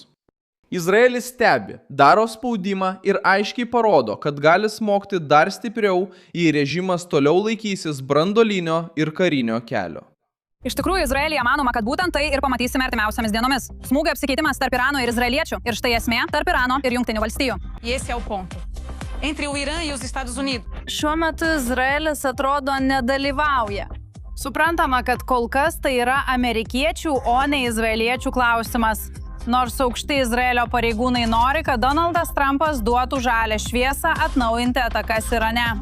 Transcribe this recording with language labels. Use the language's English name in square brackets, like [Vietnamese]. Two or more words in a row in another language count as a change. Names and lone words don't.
[Lithuanian] Izraelis stebi, daro spaudimą ir aiškiai parodo, kad gali smogti dar stipriau, jei režimas toliau laikysis branduolinio ir karinio kelio. Iš tikrųjų, Izraelyje manoma, kad būtent tai ir pamatysime artimiausiamis dienomis. Smūgio apsikeitimas tarp Irano ir izraeliečių. Ir štai esmė tarp Irano ir Jungtinių valstijų. [Portuguese] Esse é o ponto. Entre o Irã e os Estados Unidos. [Lithuanian] Šiuo metu Izraelis atrodo nedalyvauja. Suprantama, kad kol kas tai yra amerikiečių, o ne izraeliečių klausimas. Nors aukšti Izraelio pareigūnai nori, kad Donaldas Trumpas duotų žalią šviesą atnaujinti atakas Irane.